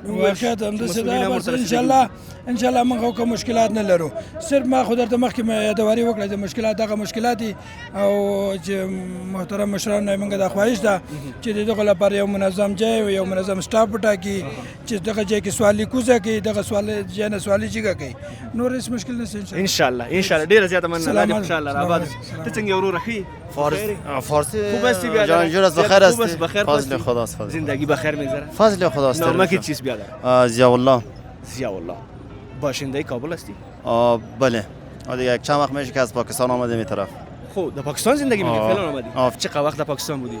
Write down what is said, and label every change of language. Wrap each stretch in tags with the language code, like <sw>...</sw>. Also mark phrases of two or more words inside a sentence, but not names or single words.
<ps>واقعیت همداسې ده بس انشاءالله موږ کوم مشکلات نه لرو صرف ما خو درته مخکې یادواري وکړه چې مشکلات دغه مشکلات دي او چې محترم مشرانو نه موږ دا خواهش ده چې د دغه لپاره یو منظم ځای او یو منظم سټاف وټاکي چې دغه ځای کې سوالي کوزه کوي دغه ځای نه سوالي جګه کوي نور هېڅ مشکل نشته انشاءالله ډېره زیاته مننه الله دې خوشحاله راباد ته څنګه وروره ښه</ps> <fa>فارسی خوب هستی بیادر جانجور است بخیر هستی بخیر فضل خداست زندگی بخیر میگذره فضل خداست نامه چیست بیادر ضیاء الله باشنده کابل هستی بله دیگه یک چند وقت میشه که از پاکستان آمدیم این طرف خب در پاکستان زندگی میکنی فعلا آمدی چقدر وقت در پاکستان بودی</fa>